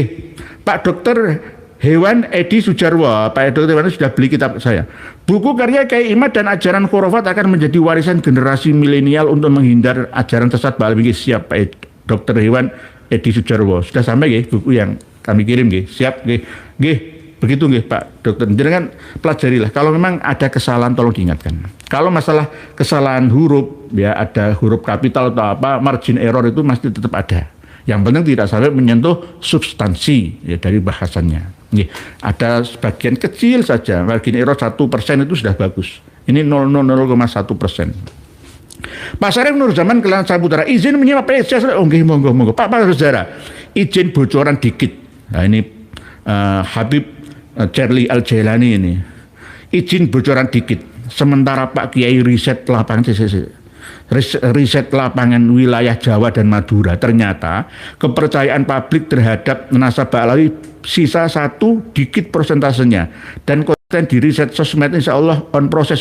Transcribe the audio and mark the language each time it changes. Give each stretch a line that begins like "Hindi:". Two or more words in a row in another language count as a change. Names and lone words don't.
Indonesian: Pak Dokter Hewan Edi Sujarwo, Pak Dokter Hewan sudah beli kitab saya. Buku karya Kiai Imad dan ajaran khurafat akan menjadi warisan generasi milenial untuk menghindar ajaran sesat Pak Alwi. Siap Pak Dokter Hewan Edi Sujarwo. Sudah sampai nggih buku yang kami kirim nggih. Siap nggih. Nggih, begitu nggih Pak Dokter. Jangan pelajarilah. Kalau memang ada kesalahan tolong diingatkan. Kalau masalah kesalahan huruf, ya ada huruf kapital atau apa,
English: margin error
Indonesian: itu masih tetap ada. Yang penting tidak sampai menyentuh substansi ya, dari bahasannya. Nggih, ada sebagian kecil saja,
English: margin error
Indonesian: 1% itu sudah bagus. Ini 0,1%. Pak Sarif Nur Zaman Kelan Saputra, izin menyimak PSS. Oh nggih, monggo. Pak Saudara, izin bocoran dikit. Nah ini Habib Charlie Al-Jailani ini izin bocoran dikit. Sementara Pak Kiai riset lapangan wilayah Jawa dan Madura, ternyata kepercayaan publik terhadap nasabah Alawi sisa 1 dikit persentasenya, dan konten di riset sosmed
Arabic: insya Allah
Indonesian: on proses.